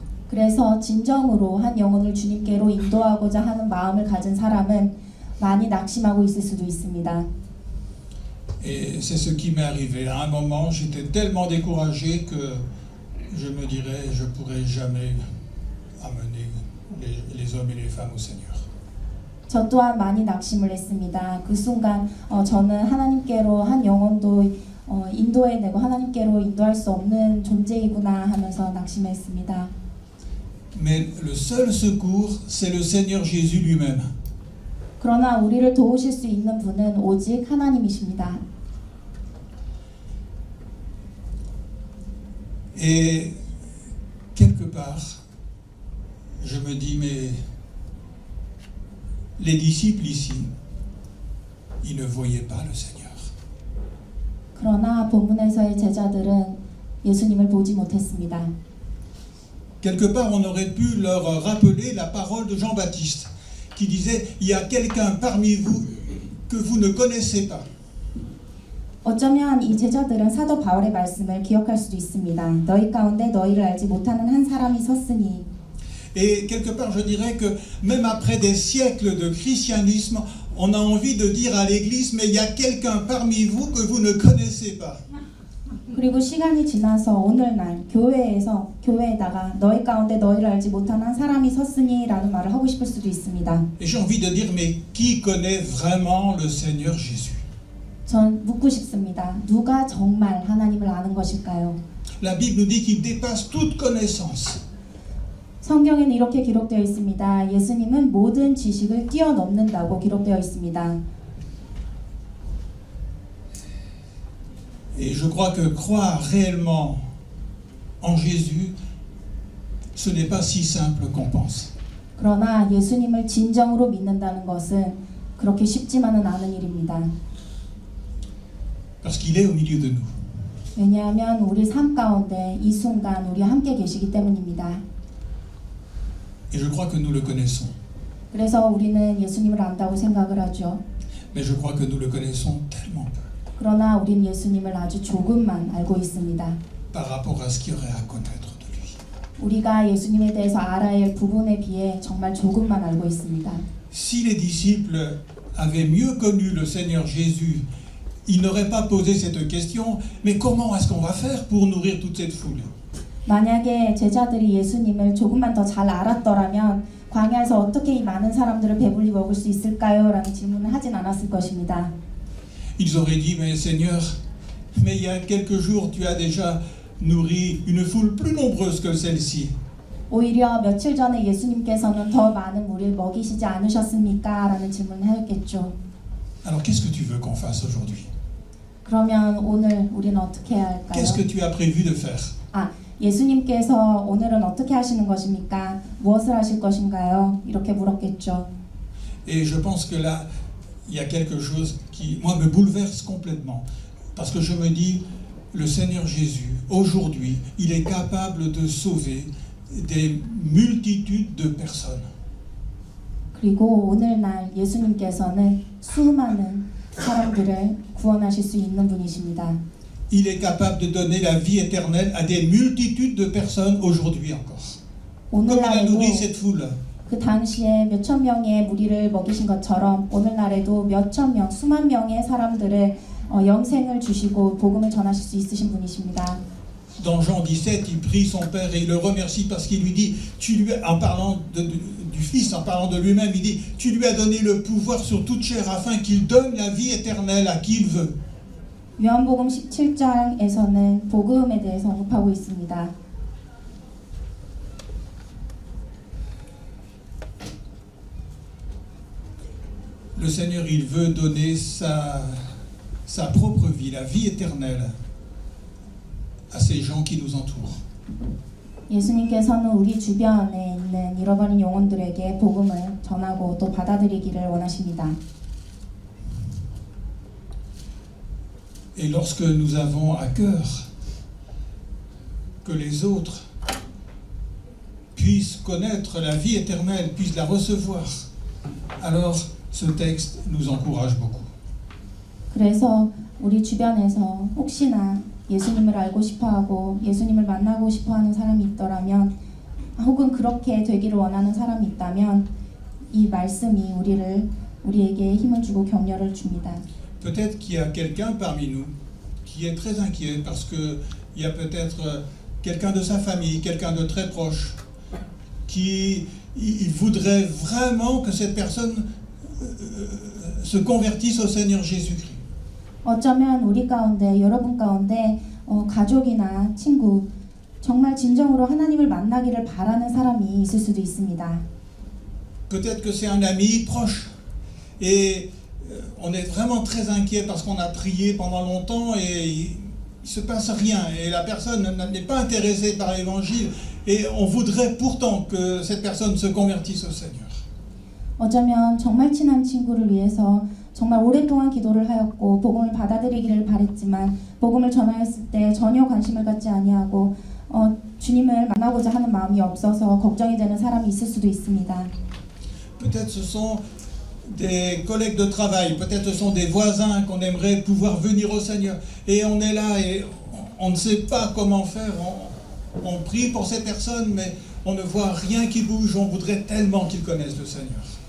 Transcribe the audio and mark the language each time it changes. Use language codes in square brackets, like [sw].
[ko] 그래서 진정으로 한 영혼을 주님께로 인도하고자 하는 마음을 가진 사람은 많이 낙심하고 있을 수도 있습니다. [fr] Et c'est ce qui m'est arrivé. À un moment, j'étais tellement découragé que je me dirais, je ne pourrai jamais amener les hommes et les femmes au Seigneur. [ko] 저 또한 많이 낙심을 했습니다. 그 순간 저는 하나님께로 한 영혼도 인도해내고 하나님께로 인도할 수 없는 존재이구나 하면서 낙심했습니다. [fr] Mais le seul secours, c'est le Seigneur Jésus lui-même. [ko] 그러나 우리를 도우실 수 있는 분은 오직 하나님이십니다. [fr] Et quelque part, je me dis, mais les disciples ici, ils ne voyaient pas le Seigneur. [ko] 그러나 본문에서의 제자들은 예수님을 보지 못했습니다. [fr] Quelque part, on aurait pu leur rappeler la parole de Jean-Baptiste, qui disait, il y a quelqu'un parmi vous que vous ne connaissez pas. [ko] 어쩌면 이 제자들은 사도 바울의 말씀을 기억할 수도 있습니다. 너희 가운데 너희를 알지 못하는 한 사람이 섰으니. [fr] Et quelque part, je dirais que même après des siècles de christianisme, on a envie de dire à l'Église, mais il y a quelqu'un parmi vous que vous ne connaissez pas. [ko] 그리고 시간이 지나서 오늘날 교회에다가 너희 가운데 너희를 알지 못하는 한 사람이 섰으니라는 말을 하고 싶을 수도 있습니다. Et j'ai envie de dire, mais qui connaît vraiment le Seigneur Jésus? 전 묻고 싶습니다. 누가 정말 하나님을 아는 것일까요? [fr] La Bible nous dit qu'il dépasse toute connaissance. [ko] 성경에는 이렇게 기록되어 있습니다. 예수님은 모든 지식을 뛰어넘는다고 기록되어 있습니다. [fr] Et je crois que croire réellement en Jésus, ce n'est pas si simple qu'on pense. [ko] 그러나 예수님을 진정으로 믿는다는 것은 그렇게 쉽지만은 않은 일입니다. [fr] parce qu'il est au milieu de nous. [ko] 왜냐하면 우리 삶 가운데 이 순간 우리 함께 계시기 때문입니다. [fr] Et je crois que nous le connaissons. [ko] 그래서 우리는 예수님을 안다고 생각을 하죠. [fr] Mais je crois que nous le connaissons tellement peu [ko] 그러나 우린 예수님을 아주 조금만 알고 있습니다. [fr] par rapport à ce qu'il y aurait à connaître de lui. [ko] 우리가 예수님에 대해서 알아야 할 부분에 비해 정말 조금만 알고 있습니다. [fr] Si les disciples avaient mieux connu le Seigneur Jésus, ils n'auraient pas posé cette question, mais comment est-ce qu'on va faire pour nourrir toute cette foule? [ko] 만약에 제자들이 예수님을 조금만 더 잘 알았더라면 광야에서 어떻게 이 많은 사람들을 배불리 먹을 수 있을까요? 라는 질문을 하진 않았을 것입니다. [fr] Ils auraient dit, mais Seigneur, mais il y a quelques jours, tu as déjà nourri une foule plus nombreuse que celle-ci. [ko] 오히려 며칠 전에 예수님께서는 더 많은 무리를 먹이시지 않으셨습니까? 라는 질문을 했겠죠. [fr] Alors qu'est-ce que tu veux qu'on fasse aujourd'hui? [ko] 그러면 오늘 우리는 어떻게 해야 할까요? [fr] Qu'est-ce que tu as prévu de faire? [ko] 예수님께서 오늘은 어떻게 하시는 것입니까? 무엇을 하실 것인가요? 이렇게 물었겠죠. [fr] Et je pense que là, il y a quelque chose qui, moi, me bouleverse complètement. Parce que je me dis, le Seigneur Jésus, aujourd'hui, il est capable de sauver des multitudes de personnes. [ko] 그리고 오늘날 예수님께서는 수많은 사람들을 구원하실 수 있는 분이십니다. [fr] Il est capable de donner la vie éternelle à des multitudes de personnes aujourd'hui encore. Comme il a [ko] 오늘날에도 [fr] nourri cette foule. [ko] 그 당시에 몇천 명의 무리를 먹이신 것처럼 오늘날에도 몇천 명, 수만 명의 사람들을 영생을 주시고 복음을 전하실 수 있으신 분이십니다. [fr] Dans Jean 17, il prie son Père et il le remercie parce qu'il lui dit, en parlant du Fils, en parlant de lui-même, il dit, tu lui as donné le pouvoir sur toute chair afin qu'il donne la vie éternelle à qui il veut. [ko] 요한복음 17장에서는 복음에 대해서 언급하고 있습니다. [fr] Le Seigneur, il veut donner sa propre vie, la vie éternelle, à ces gens qui nous entourent. [ko] 예수님께서는 우리 주변에 있는 잃어버린 영혼들에게 복음을 전하고 또 받아들이기를 원하십니다. [fr] Et lorsque nous avons à cœur que les autres puissent connaître la vie éternelle, puissent la recevoir, alors ce texte nous encourage beaucoup. [ko] 그래서 우리 주변에서 혹시나 예수님을 알고 싶어하고 예수님을 만나고 싶어하는 사람이 있더라면 혹은 그렇게 되기를 원하는 사람이 있다면 이 말씀이 우리에게 힘을 주고 격려를 줍니다. [fr] Peut-être qu'il y a quelqu'un parmi nous qui est très inquiet parce qu'il y a peut-être quelqu'un de sa famille, quelqu'un de très proche, qui il voudrait vraiment que cette personne se convertisse au Seigneur Jésus-Christ. [ko] 어쩌면 우리 가운데 여러분 가운데 가족이나 친구 정말 진정으로 하나님을 만나기를 바라는 사람이 있을 수도 있습니다. [fr] Peut-être que c'est un ami proche et on est vraiment très inquiet parce qu'on a prié pendant longtemps et il se passe rien et la personne n'est pas intéressée par l'évangile et on voudrait pourtant que cette personne se convertisse au Seigneur. [ko] 어쩌면 정말 친한 친구를 위해서 정말 오랫동안 기도를 하였고 복음을 받아들이기를 바랬지만 복음을 전하였을 때 전혀 관심을 갖지 아니하고 주님을 만나고자 하는 마음이 없어서 걱정이 되는 사람이 있을 수도 있습니다. [fr] Peut-être ce sont des collègues de travail, peut-être ce sont des voisins qu'on aimerait pouvoir venir au Seigneur et on est là et on ne sait pas comment faire, on prie pour ces personnes mais on ne voit rien qui bouge, on voudrait tellement qu'ils connaissent le Seigneur.